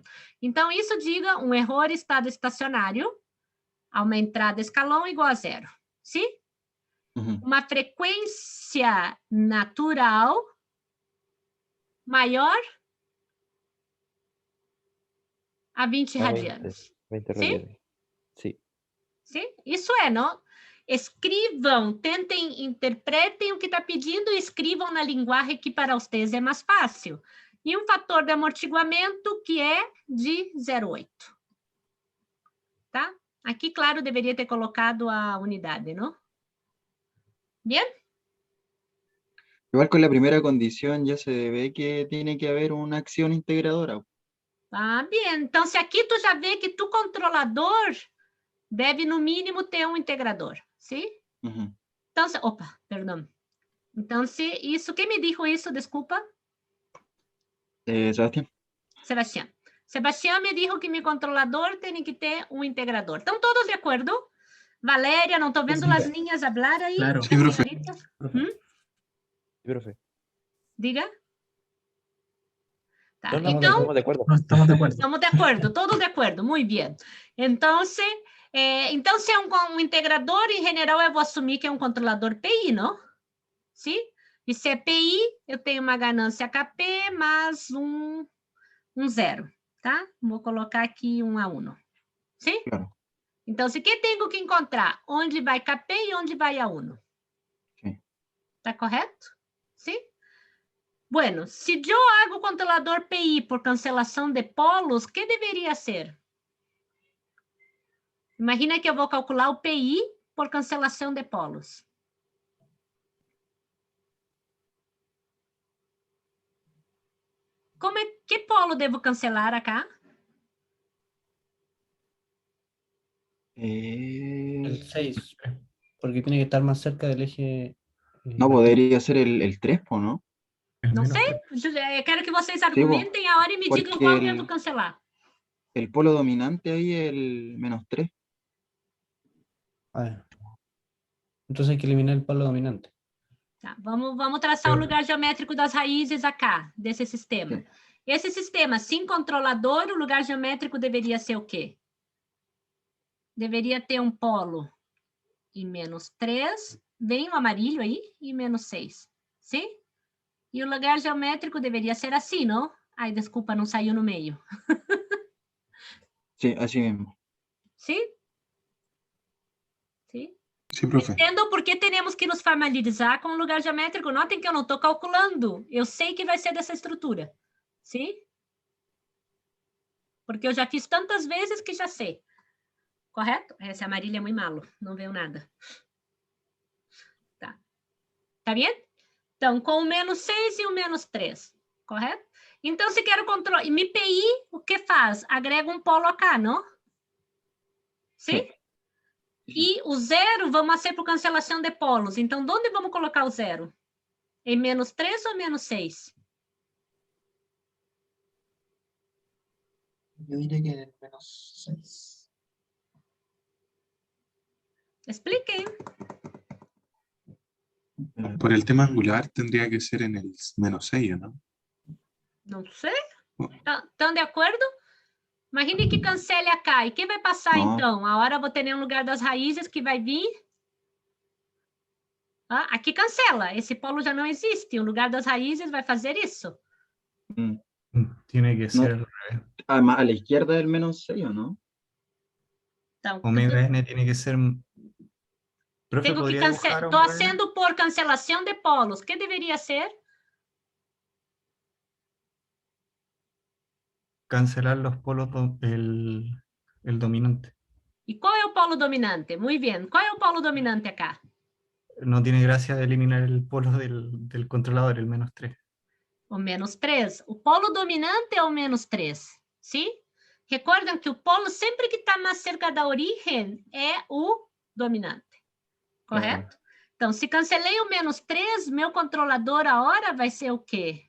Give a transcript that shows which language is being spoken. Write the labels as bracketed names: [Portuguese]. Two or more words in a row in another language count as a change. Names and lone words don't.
[Portuguese] Então, isso diga um erro em estado estacionário a uma entrada escalão igual a zero. Sim? Ujú. Uma frequência natural maior a 20 A radianos. 20 [Spanish] ¿Sí? radianes. Sí. [Portuguese] Sim? Isso é, não? Escrevam, tentem, interpretem o que está pedindo e escrevam na linguagem que para vocês é mais fácil. E um fator de amortiguamento que é de 0,8. Tá? Aqui, claro, deveria ter colocado a unidade, não? [Spanish] Bien? Igual con la primera condición ya se ve que tiene que haber una acción integradora. Ah, bien. [Portuguese] Então, se aqui tu já vê que tu controlador deve, no mínimo, ter um integrador. Sim? Ujú. Então, opa, perdão. Então, se isso... Quem me dijo isso? Desculpa. Sebastián. Sebastião. Sebastião me dijo que meu controlador tem que ter um integrador. Estão todos de acordo? Valéria, não estou vendo [Spanish] Sí. [Portuguese] as linhas falar aí? [Spanish] Claro. Sí, profe. [Portuguese] Senhorita? [Spanish] Sí, profe. [Portuguese] Diga. Tá, [Spanish] No, no, [Portuguese] então, [Spanish] estamos de acuerdo. No estamos de acuerdo. [Portuguese] estamos de acordo, todos de acordo, muito bem. Então, se é um integrador, em geral, eu vou assumir que é um controlador PI, não? Sim? E se é PI, eu tenho uma ganância KP mais um zero, tá? Vou colocar aqui 1 a 1. Sim? [Spanish] Claro. [Portuguese] Então, [Spanish] ¿qué tengo que encontrar? [Portuguese] Onde vai KP e onde vai A1. [Spanish] Sí. [Portuguese] ¿Está correto? [Spanish] ¿Sí? Bueno, si yo hago controlador PI por [Portuguese] cancelação de polos, [Spanish] ¿qué [Portuguese] deveria ser? Imagina que eu vou calcular o PI por cancelação de polos. Que polo devo cancelar acá? [Spanish] El 6, porque tiene que estar más cerca del eje. No, podría ser el 3, ¿no? El [Portuguese] Não [Spanish] menos [Portuguese] sei. [Spanish] tres. [Portuguese] Eu quero que vocês argumentem a hora e me digam porque qual devo cancelar. [Spanish] El polo dominante ahí es el -3. A ver. Entonces hay que eliminar el polo dominante. [Portuguese] Tá, vamos traçar o lugar geométrico das raízes acá, desse sistema. Sim. Esse sistema, sem controlador, o lugar geométrico deveria ser o quê? Deveria ter um polo em -3, vem o amarillo aí, e -6, sim? E o lugar geométrico deveria ser assim, não? Ai, desculpa, não saiu no meio. [Spanish] Sí, así mismo. [Portuguese] Sim? Sim? [Spanish] Sí, profe. [Portuguese] Entendo por que temos que nos familiarizar com o lugar geométrico. Notem que eu não estou calculando. Eu sei que vai ser dessa estrutura. Sim? Porque eu já fiz tantas vezes que já sei. Correto? Esse amarillo é muito malo. Não veio nada. Tá. Tá bem? Então, com o -6 e o -3. Correto? Então, se quero controlar... E MPI, o que faz? Agrega um polo acá, não? Sim? [Spanish] Sí. [Portuguese] E o 0 vamos ser por cancelação de polos. Então, onde vamos colocar o 0? Em -3 ou -6? [Spanish] Yo diría que en el -6. [Portuguese] Expliquem. [Spanish] Por el tema angular tendría que ser en el -6, ¿no? [Portuguese] Não sei. Estão de acordo? Imagine que cancele acá. E quem vai passar, Não. então? A hora eu vou ter um lugar das raízes que vai vir. Ah, aqui cancela. Esse polo já não existe. O lugar das raízes vai fazer isso. Mm. [Spanish] Tiene que ser al revés. Además, a la izquierda del -6, ¿o no? [Portuguese] Então, [Spanish] Omega N tiene que ser. Profe, [Portuguese] tenho que [Spanish] ¿podría [Portuguese] cancelar. [Spanish] dibujar [Portuguese] Estou [Spanish] omega N? [Portuguese] fazendo por cancelação de polos. O que deveria ser? [Spanish] Cancelar los polos, el dominante. [Portuguese] E qual é o polo dominante? Muito bem. Qual é o polo dominante acá? [Spanish] No tiene gracia eliminar el polo del controlador, el -3. [Portuguese] O -3. O polo dominante é o -3. Sim? Recordam que o polo, sempre que está mais cerca da origem, é o dominante. Correto? Então, se cancelei o -3, meu controlador a hora vai ser o quê?